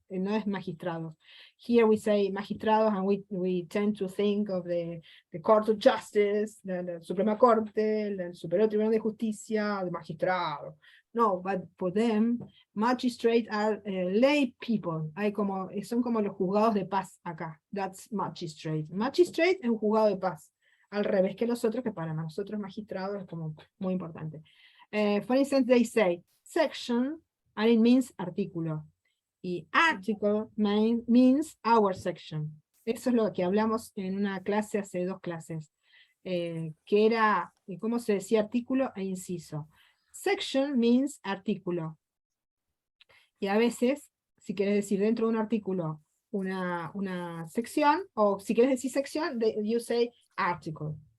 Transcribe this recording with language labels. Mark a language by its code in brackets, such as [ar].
[es] No es magistrados. [en] Here we say magistrados, and we tend to think of the Court of Justice, the Suprema Corte, el Superior Tribunal de Justicia, the magistrado. No, but for them, magistrates are lay people. [es] Son como los juzgados de paz acá. [en] That's magistrate. [es] Magistrate es un juzgado de paz. Al revés que los otros, que para nosotros magistrados es como muy importante. [en] For instance, they say section, and it means artículo. Y article means our section. [es] Eso es lo que hablamos en una clase hace 2 clases, que era cómo se decía artículo e inciso. [en] Section means artículo. [es] Y a veces si quieres decir dentro de un artículo una sección, o si quieres decir sección, [en] you say article.